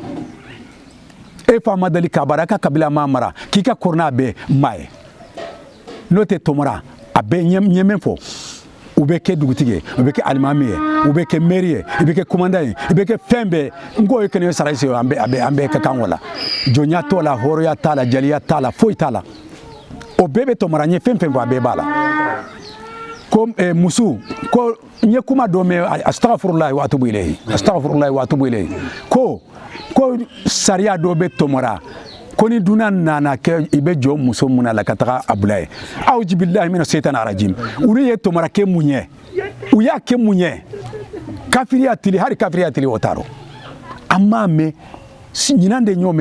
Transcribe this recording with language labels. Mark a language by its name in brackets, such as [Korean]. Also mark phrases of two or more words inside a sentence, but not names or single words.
[Bambara] e fa ma deli k'a bara a ka kabila ma mara k'i ka kɔrɔ n'a bɛɛ maa ye n'o tɛ tɔmɔra a bɛɛ ɲɛ min fɔ u bɛ kɛ dugutigi ye u bɛ kɛ alimami ye u bɛ kɛ mɛri ye i bɛ kɛ commandant ye i bɛ kɛ fɛn bɛɛ n ko ye kɛnɛ sara se an bɛɛ ka kan o la jɔnya t'o la hɔrɔnya t'a la jeliya t'a la foyi t'a la o bɛɛ bɛ tɔmɔra n ye fɛn fɛn fɔ a bɛɛ b'a la ko muso ko n ye kuma dɔ mɛn [Arabic] أستغفر الله وأتوب إليه أستغفر الله وأتوب إليه [Bambara] ko sariya dɔ bɛ tɔmɔra ko ni dunan nana kɛ i bɛ jɔ muso mun na la ka taga a bila ye awuzu [Arabic] بالله من الشيطان الرجيم [Bambara] olu ye tɔmɔra kɛ mun ye u y'a kɛ mun ye kafiriya tili hali kafiriya tili o t'a rɔ an m'a mɛn ɲinan de y'o